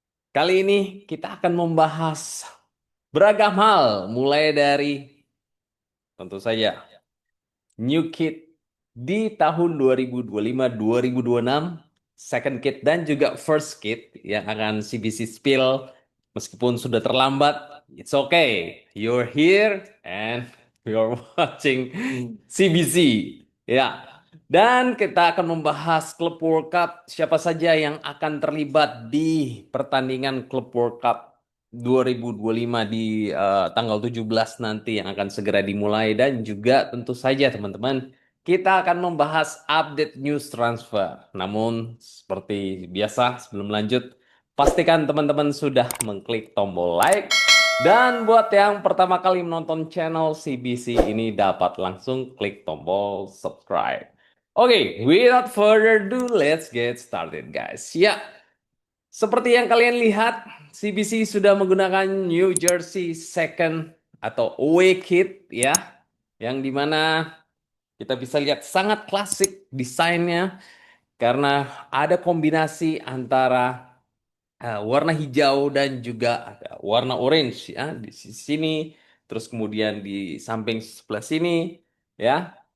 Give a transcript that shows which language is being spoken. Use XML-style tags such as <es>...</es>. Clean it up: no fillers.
<id>Kali ini kita akan membahas beragam hal, mulai dari tentu saja New Kid di tahun 2025-2026, Second Kid dan juga First Kid yang akan CBC spill meskipun sudah terlambat.</id> <en>It's okay. You're here and you're watching CBC.</en> <id>Ya. Dan kita akan membahas Klub World Cup, siapa saja yang akan terlibat di pertandingan Klub World Cup 2025 di tanggal 17 nanti yang akan segera dimulai, dan juga tentu saja teman-teman kita akan membahas update news transfer. Namun seperti biasa sebelum lanjut pastikan teman-teman sudah mengklik tombol like, dan buat yang pertama kali menonton channel CBC ini dapat langsung klik tombol subscribe.</id> <en>Oke, without further ado, let's get started guys.</en> <id>Ya, seperti yang kalian lihat, CBC sudah menggunakan New Jersey Second atau away kit ya, yang dimana kita bisa lihat sangat klasik desainnya karena ada kombinasi antara warna hijau dan juga ada warna orange ya di sini, terus kemudian di samping sebelah sini ya.</id>